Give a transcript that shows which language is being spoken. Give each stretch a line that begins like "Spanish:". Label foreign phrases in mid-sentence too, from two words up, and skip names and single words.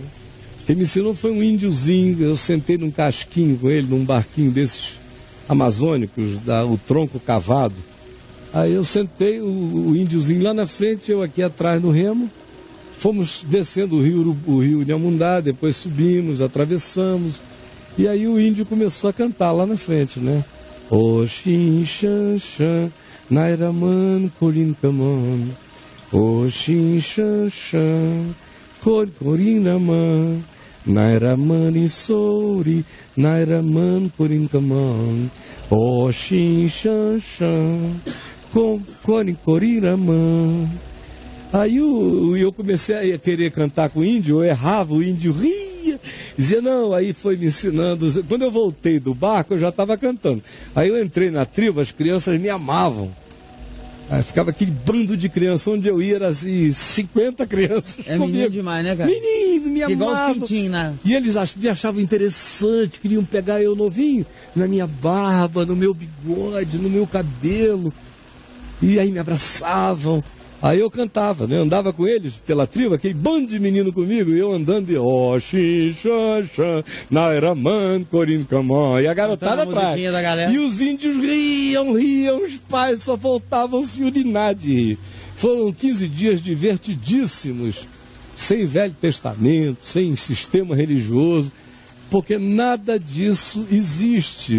Portuguese: Quem me ensinou foi um índiozinho. Eu sentei num casquinho com ele, num barquinho desses amazônicos, o tronco cavado. Aí eu sentei, o índiozinho lá na frente, eu aqui atrás no remo. Fomos descendo o rio Inhamundá, depois subimos, atravessamos. E aí o índio começou a cantar lá na frente, né? Oxin, xan, xan, nairaman, corin, caman. Oxin, xan, xan, corinaman. Nairaman Isori, Nairaman Corincaman, Oxin Xan Xan, Coriraman. Aí eu comecei a querer cantar com o índio, eu errava, o índio ria, dizia não, aí foi me ensinando. Quando eu voltei do barco, eu já estava cantando. Aí eu entrei na tribo, as crianças me amavam. Aí ficava aquele bando de crianças, onde eu ia, era assim, 50 crianças. É comigo. Menino demais, né, cara? Menino, me amavam. Igual os pintinhos, né? E eles me achavam interessante, queriam pegar eu novinho, na minha barba, no meu bigode, no meu cabelo. E aí me abraçavam. Aí eu cantava, né? Andava com eles pela tribo, aquele bando de menino comigo, e eu andando de Oxi, xan, nairaman, corincaman, e a garotada atrás. E os índios riam, os pais só faltavam se urinar de rir. Foram 15 dias divertidíssimos, sem Velho Testamento, sem sistema religioso, porque nada disso existe.